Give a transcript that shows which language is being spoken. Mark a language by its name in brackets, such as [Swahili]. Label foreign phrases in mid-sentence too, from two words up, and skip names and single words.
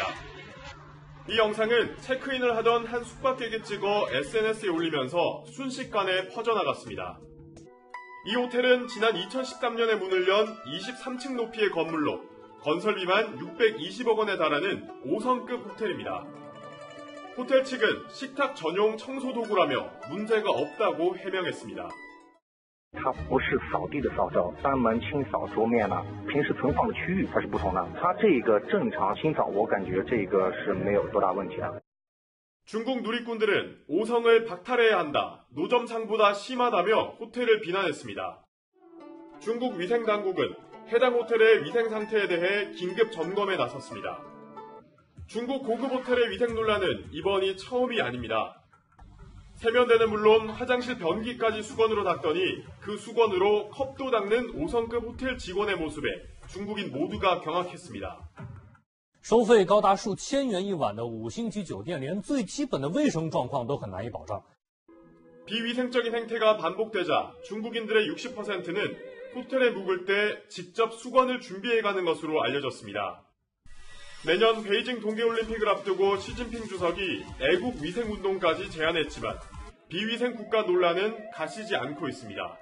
[Korean] 이 영상은 체크인을 하던 한 숙박객이 찍어 SNS에 올리면서 순식간에 퍼져나갔습니다. 이 호텔은 지난 2013년에 문을 연 23층 높이의 건물로 건설비만 620억 원에 달하는 5성급 호텔입니다. 호텔 측은 식탁 전용 청소 도구라며 문제가 없다고 해명했습니다. [Chinese] 它不是扫地的扫帚，专门清扫桌面了。平时存放的区域它是不同的。它这个正常清扫，我感觉这个是没有多大问题的。 [Korean] 중국 누리꾼들은 5성을 박탈해야 한다, 노점상보다 심하다며 호텔을 비난했습니다. 중국 위생당국은 해당 호텔의 위생 상태에 대해 긴급 점검에 나섰습니다. 중국 고급 호텔의 위생 논란은 이번이 처음이 아닙니다. 세면대는 물론 화장실 변기까지 수건으로 닦더니 그 수건으로 컵도 닦는 5성급 호텔 직원의 모습에 중국인 모두가 경악했습니다. [Chinese] 收费高达数千元一晚的5星级酒店，连最基本的卫生状况都很难以保障。 [Korean] 비위생적인 행태가 반복되자 중국인들의 60%는 호텔에 묵을 때 직접 수건을 준비해가는 것으로 알려졌습니다. 내년 베이징 동계올림픽을 앞두고 시진핑 주석이 애국 위생운동까지 제안했지만 비위생 국가 논란은 가시지 않고 있습니다.